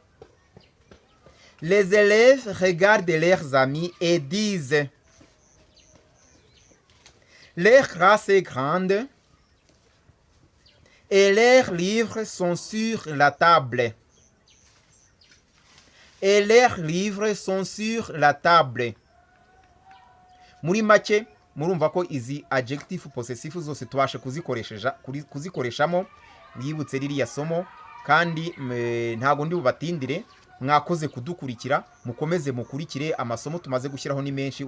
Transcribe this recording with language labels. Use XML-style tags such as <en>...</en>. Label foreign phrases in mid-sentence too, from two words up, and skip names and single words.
<fr>Les élèves regardent leurs amis et disent: leur classe est grande et leurs livres sont sur la table. Et leurs livres sont sur la table.</fr> <rw>Muri make murumva ko izi</rw> <fr>adjective possessive</fr> <rw>zose tubashe kuzikoreshamo mwibutse ririya somo kandi ntago ndi bubatindire. Mwakoze kudukurikira, mukomeze mukurikire amasomo tumaze gushyiraho ni menshi.</rw>